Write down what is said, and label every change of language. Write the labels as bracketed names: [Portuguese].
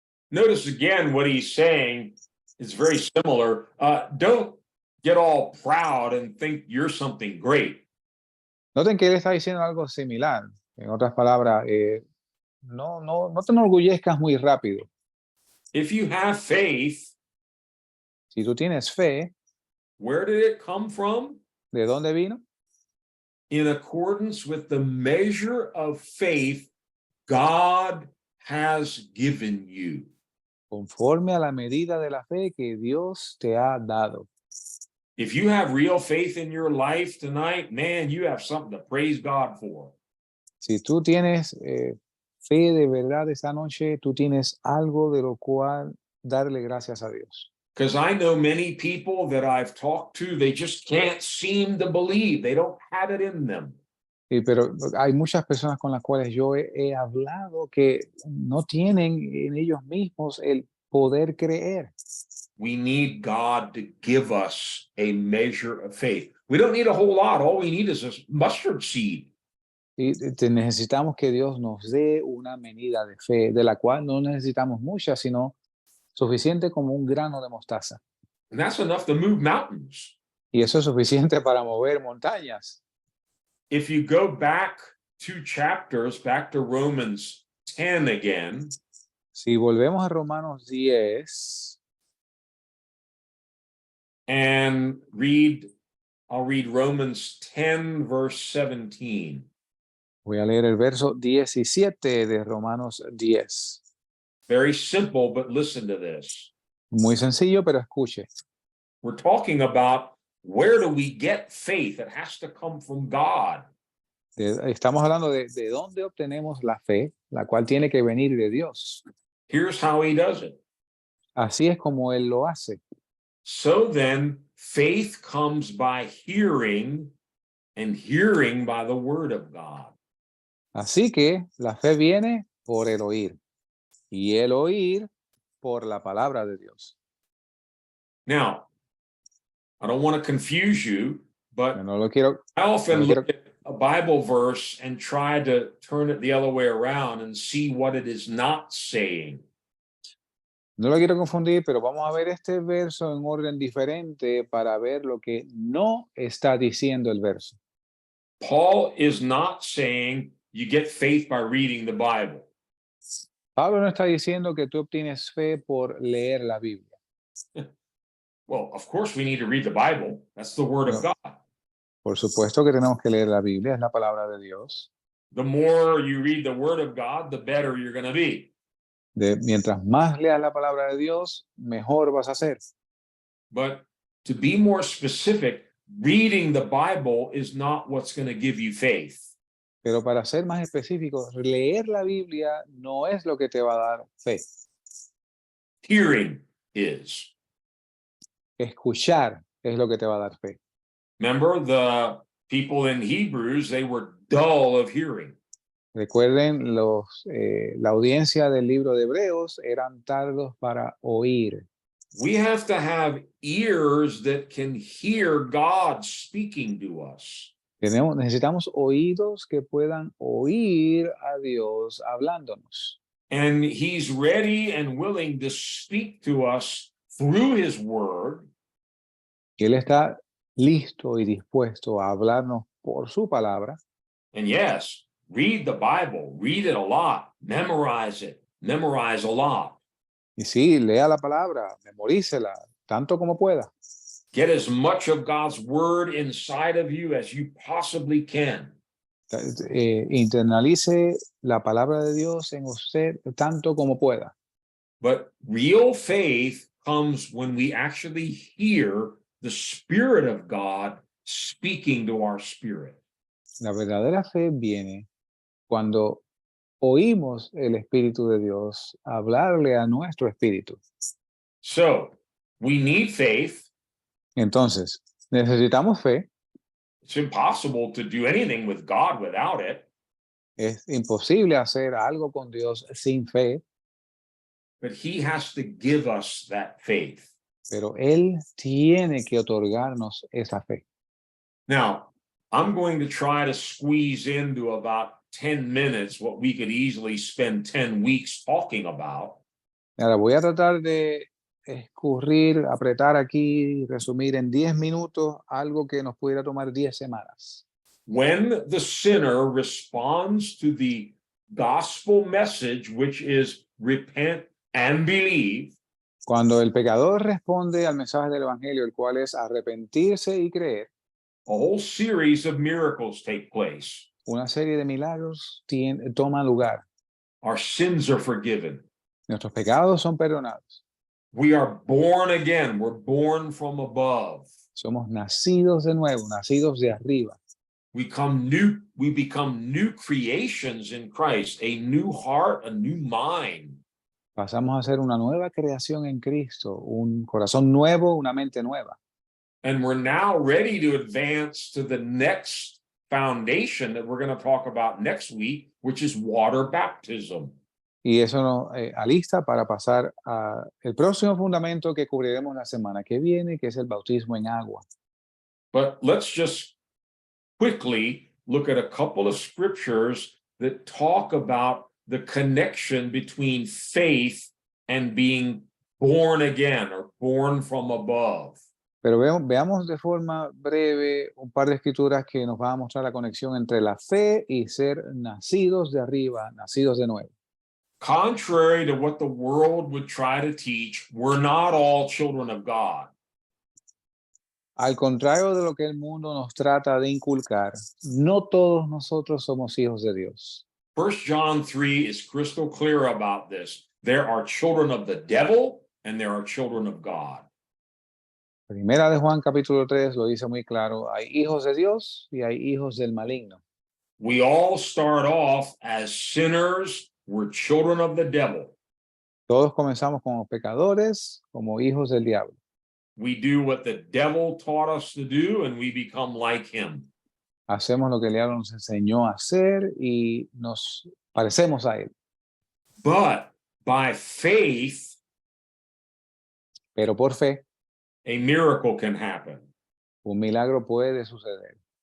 [English] Notice again what he's saying is very similar. Don't get all proud and think you're something great. [Spanish] Noten que él está diciendo algo similar. En otras palabras, no te enorgullezcas muy rápido. [English] If you have faith, [Spanish] Si tú tienes fe, [English] where did it come from? [Spanish] ¿de dónde vino? [English] In accordance with the measure of faith God has given you. [Spanish] Conforme a la medida de la fe que Dios te ha dado. [English] If you have real faith in your life tonight, man, you have something to praise God for. [Spanish] Si tú tienes fe de verdad esta noche, tú tienes algo de lo cual darle gracias a Dios. [English] Because I know many people that I've talked to, they just can't seem to believe. They don't have it in them. [Spanish] Pero hay muchas personas con las cuales yo he hablado que no tienen en ellos mismos el poder creer. [English] We need God to give us a measure of faith. We don't need a whole lot. All we need is a mustard seed. [Spanish] Y necesitamos que Dios nos dé una medida de fe, de la cual no necesitamos mucha, sino suficiente como un grano de mostaza. [English] And that's enough to move mountains. [Spanish] Y eso es suficiente para mover montañas. [English] If you go back 2 chapters, back to Romans 10 again, [Spanish] Si volvemos a Romanos 10 [English] and I'll read Romans 10, verse 17. [Spanish] voy a leer el verso 17 de Romanos 10. [English] Very simple, but listen to this. [Spanish] Muy sencillo, pero escuche. [English] We're talking about where do we get faith? It has to come from God. [Spanish] Estamos hablando de dónde obtenemos la fe, la cual tiene que venir de Dios. [English] Here's how he does it. [Spanish] Así es como Él lo hace. [English] So then, faith comes by hearing, and hearing by the word of God. [Spanish] Así que la fe viene por el oír, y el oír por la palabra de Dios. [English] Now, I don't want to confuse you, but [Spanish] No lo quiero, [English] I often [Spanish] no quiero- [English] look at a Bible verse and try to turn it the other way around and see what it is not saying. [Spanish] no lo quiero confundir, pero vamos a ver este verso en orden diferente para ver lo que no está diciendo el verso. [English] Paul is not saying you get faith by reading the Bible. [Spanish] Pablo no está diciendo que tú obtienes fe por leer la Biblia. [English] Well, of course, we need to read the Bible. That's the word of [Spanish] No. [English] God. [Spanish] Por supuesto que tenemos que leer la Biblia, es la palabra de Dios. [English] The more you read the word of God, the better you're going to be. [Spanish] Mientras más leas la palabra de Dios, mejor vas a ser. [English] But to be more specific, reading the Bible is not what's going to give you faith. [Spanish] Pero para ser más específico, leer la Biblia no es lo que te va a dar fe. [English] Hearing is. [Spanish] Escuchar es lo que te va a dar fe. [English] Remember, the people in Hebrews, they were dull of hearing. [Spanish] Recuerden, la audiencia del libro de Hebreos eran tardos para oír. [English] We have to have ears that can hear God speaking to us. [Spanish] Necesitamos oídos que puedan oír a Dios hablándonos. [English] And he's ready and willing to speak to us through his word. [Spanish] Y Él está listo y dispuesto a hablarnos por su palabra. [English] And yes, read the Bible, read it a lot, memorize memorize a lot. [Spanish] Y sí, lea la palabra, memorícela, tanto como pueda. [English] Get as much of God's word inside of you as you possibly can. [Spanish] Internalice la palabra de Dios en usted tanto como pueda. [English] But real faith comes when we actually hear the Spirit of God speaking to our spirit. [Spanish] La verdadera fe viene cuando oímos el Espíritu de Dios hablarle a nuestro espíritu. [English] So we need faith. [Spanish] Entonces, necesitamos fe. [English] It's impossible to do anything with God without it, [Spanish] Es imposible hacer algo con Dios sin fe, [English] but He has to give us that faith. [Spanish] pero Él tiene que otorgarnos esa fe. [English] Now, I'm going to try to squeeze into about 10 minutes what we could easily spend 10 weeks talking about. [Spanish] Ahora voy a tratar de escurrir, apretar aquí, resumir en 10 minutos algo que nos pudiera tomar 10 semanas. [English] When the sinner responds to the gospel message, which is repent and believe, [Spanish] Cuando el pecador responde al mensaje del Evangelio, el cual es arrepentirse y creer, [English] a whole series of miracles take place. [Spanish] una serie de milagros toma lugar. [English] Our sins are forgiven. [Spanish] Nuestros pecados son perdonados. [English] We are born again. We're born from above. [Spanish] Somos nacidos de nuevo, nacidos de arriba. [English] We become new creations in Christ, a new heart, a new mind. [Spanish] Pasamos a ser una nueva creación en Cristo, un corazón nuevo, una mente nueva. [English] And we're now ready to advance to the next foundation that we're going to talk about next week, which is water baptism. [Spanish] Y eso nos alista para pasar al próximo fundamento que cubriremos la semana que viene, que es el bautismo en agua. [English] But let's just quickly look at a couple of scriptures that talk about the connection between faith and being born again or born from above. [Spanish] Pero veamos de forma breve un par de escrituras que nos van a mostrar la conexión entre la fe y ser nacidos de arriba, nacidos de nuevo. [English] Contrary to what the world would try to teach, we're not all children of God. [Spanish] Al contrario de lo que el mundo nos trata de inculcar, no todos nosotros somos hijos de Dios. [English] 1 John 3 is crystal clear about this. There are children of the devil and there are children of God. [Spanish] Primera de Juan capítulo 3 lo dice muy claro, hay hijos de Dios y hay hijos del maligno. [English] We all start off as sinners. We're children of the devil. [Spanish] Todos comenzamos como pecadores, como hijos del diablo. [English] We do what the devil taught us to do and we become like him. [Spanish] Hacemos lo que el diablo nos enseñó a hacer y nos parecemos a él. [English] But by faith, [Spanish] Pero por fe, [English] a miracle can happen. [Spanish] un milagro puede suceder.